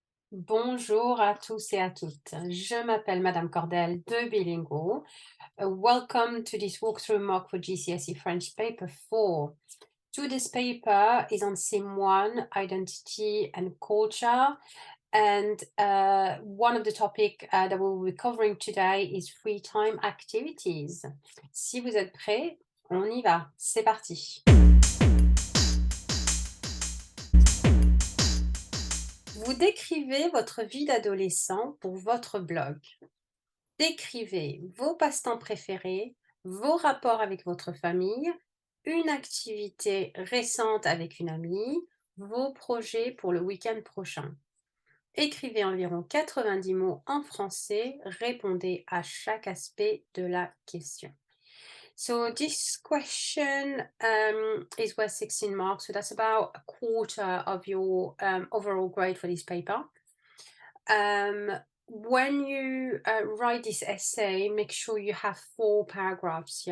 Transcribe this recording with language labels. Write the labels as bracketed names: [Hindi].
[French] Bonjour à tous et à toutes. Je m'appelle Madame Cordel de Bilingual. [English] Welcome to this walkthrough mock for GCSE French paper 4. Today's paper is on Sim 1, identity and culture. And one of the topics that we'll be covering today is free time activities. [French] Si vous êtes prêts, on y va. C'est parti. Vous décrivez votre vie d'adolescent pour votre blog. Décrivez vos passe-temps préférés, vos rapports avec votre famille, une activité récente avec une amie, vos projets pour le week-end prochain. Écrivez environ 90 mots en français, répondez à chaque aspect de la question. [English] So this question is worth 16 marks, so that's about a quarter of your overall grade for this paper. When you write this essay, make sure you have 4 paragraphs.